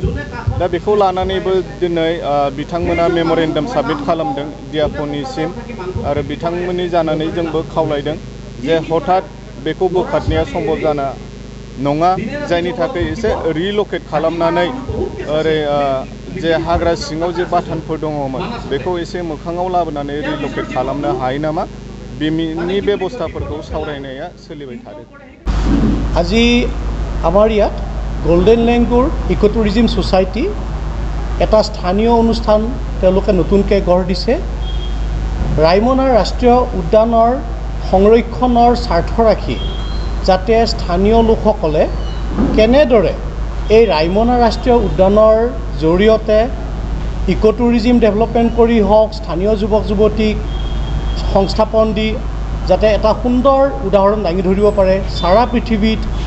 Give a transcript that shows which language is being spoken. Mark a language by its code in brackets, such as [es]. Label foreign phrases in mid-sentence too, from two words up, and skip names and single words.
[brx] दा बेखौ लानानैबो दिनै बिथांमोना [en] memorandum submit [brx] खालामदों डिएफअनिसिम आरो बिथांमोननि जानानै जोंबो खावलायदों जे हठात बेखौ बोखारनाया सम्भब जाना नङा, जायनि थाखाय एसे रिलकेट खालामनानै ओरै जे हाग्रा सिङाव जे बाथानफोर दङमोन बेखौ एसे मोखाङाव लाबोनानै रिलकेट खालामनो हायो नामा, बेनि बेबस्थाफोरखौ सावरायनाया सोलिबाय थादों। [as] আজি আমাৰ ইয়াত গল্ডেন লেংগুৰ ইক' টুৰিজম ছ'চাইটি এটা স্থানীয় অনুষ্ঠান তেওঁলোকে নতুনকৈ গঢ় দিছে। ৰায়মনা ৰাষ্ট্ৰীয় উদ্যানৰ সংৰক্ষণৰ স্বাৰ্থ ৰাখি যাতে স্থানীয় লোকসকলে কেনেদৰে এই ৰায়মনা ৰাষ্ট্ৰীয় উদ্যানৰ জৰিয়তে [en] eco tourism development [as] কৰি হওক, স্থানীয় যুৱক যুৱতীক সংস্থাপন দি যাতে এটা সুন্দৰ উদাহৰণ দাঙি ধৰিব পাৰে সাৰা পৃথিৱীত